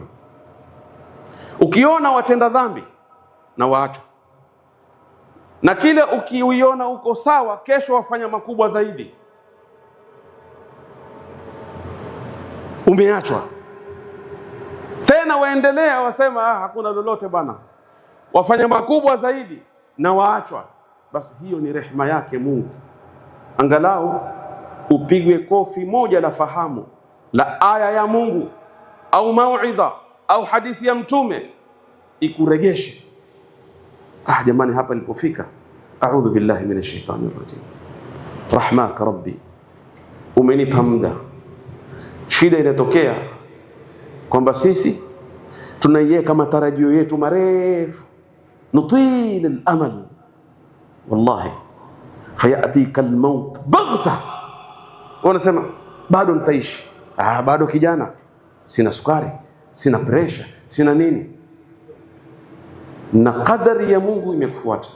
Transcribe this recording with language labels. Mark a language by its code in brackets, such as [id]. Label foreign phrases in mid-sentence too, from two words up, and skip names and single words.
[sw] Ukiona watenda dhambi na waacho, na kile ukiuiona uko sawa, kesho wafanya makubwa zaidi, umeachwa tena, waendelea wasema hakuna lolote bana, wafanya makubwa zaidi na waachwa, basi hiyo ni rehema yake Mungu. Angalau upigwe kofi moja la fahamu la aya ya Mungu au mauidha au hadithi ya Mtume ikuregeshe, jamani, hapa nilipofika, [ar] أعوذ بالله من الشيطان الرجيم, رحمك ربي, [sw] umenipa muda. Shida inatokea kwamba sisi tunaiweka matarajio yetu marefu, [ar] نطيل الأمل، والله فيأتيك الموت بغتة, [sw] wanasema bado nitaishi, bado kijana, sina sukari, sina pressure, sina nini, na kadari ya Mungu imekufuata.